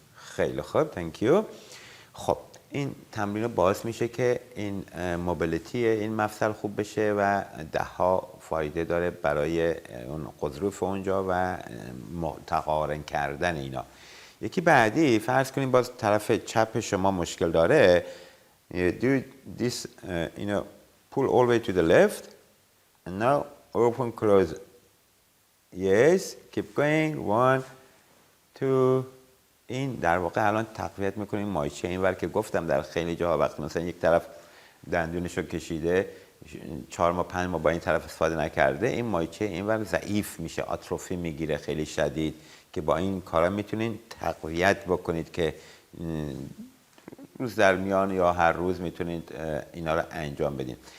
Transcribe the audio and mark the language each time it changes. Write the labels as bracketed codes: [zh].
[fa] خیلی خوب، thank you. خب این تمرین باعث میشه که این موبیلیتی این مفصل خوب بشه و 10 ها فایده داره برای اون غضروف اونجا و متقارن کردن اینا. یکی بعدی فرض کنیم باز طرف چپ شما مشکل داره. [en] do this pull all the way to the left and now open close. yes, keep going. 1 2. [fa] این در واقع الان تقویت میکنیم مایچه اینور که گفتم در خیلی جاها وقتی مثلا یک طرف دندونشو کشیده 4 ماه 5 ماه با این طرف استفاده نکرده، این مایچه اینور ضعیف میشه، آتروفی میگیره خیلی شدید، که با این کارا میتونین تقویت بکنید که روز در میان یا هر روز میتونید اینا رو انجام بدین.